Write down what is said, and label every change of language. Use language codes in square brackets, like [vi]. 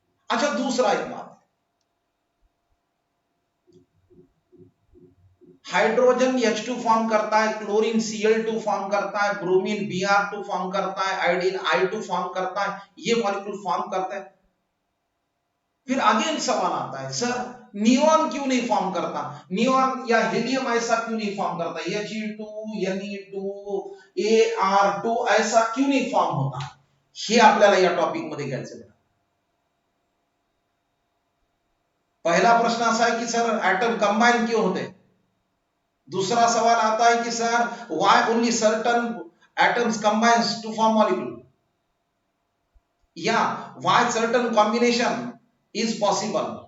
[hi] अच्छा, दूसरा एक बात, हाइड्रोजन H2 फॉर्म करता है, क्लोरीन Cl2 फॉर्म करता है, ब्रोमीन Br2 फॉर्म करता है, आयोडीन I2 फॉर्म करता है, ये मॉलिक्यूल फॉर्म करता है. फिर अगेन सवाल आता है, सर नियॉन क्यों नहीं फॉर्म करता, नियॉन या हीलियम ऐसा क्यों नहीं फॉर्म करता, He2 Ne2 Ar2 ऐसा क्यों नहीं फॉर्म होता. [mr] हे आपल्याला या टॉपिक मध्ये घ्यायचं आहे. [hi] पहला प्रश्न असा है कि सर एटम कंबाइन क्यों होते. दूसरा सवाल आता है कि sir [en] why only certain atoms combines to form molecule, [hi] या [en] Why certain combination is possible.